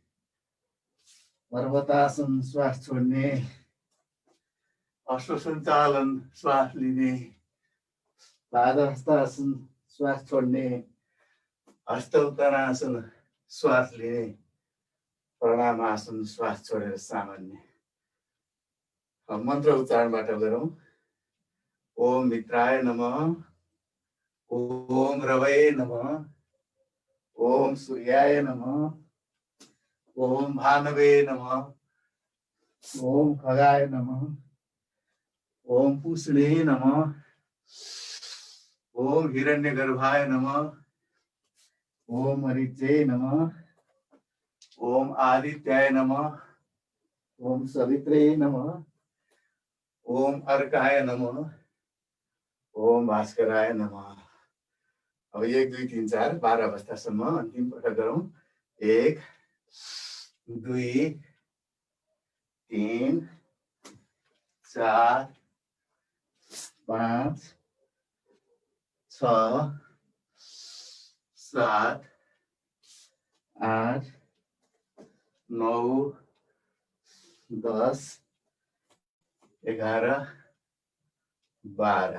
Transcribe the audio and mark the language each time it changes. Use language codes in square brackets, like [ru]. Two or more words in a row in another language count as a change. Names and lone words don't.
[ne] पर्वतासन श्वास छोड्ने, अश्वसञ्चालन श्वास लिने, पाद हस्तासन श्वास छोड्ने, हस्त उत्तरासन श्वास लिने, प्राणायामासन श्वास छोडेर सामान्य। मन्त्र उच्चारणबाट गरौँ। [sa] ओम मित्राय नमः, ओम रवये नमः, ओम सूर्याय नमः, ओम भानवे नमः, ओम खगाय नमः, ओम पुष्णे नमः, ओम हिरण्यगर्भाय नमः, ओम मरीचे नमः, ओम आदित्याय नमः, ओम सवित्रे नमः, ओम अर्काय नमः, ओम भास्कराय नमः। [ne] अब 1 2 3 4 12 अवस्थासम्म अन्तिम पटक गरौँ। 1 2 3 4 5 6 7 8 9 10 11 12।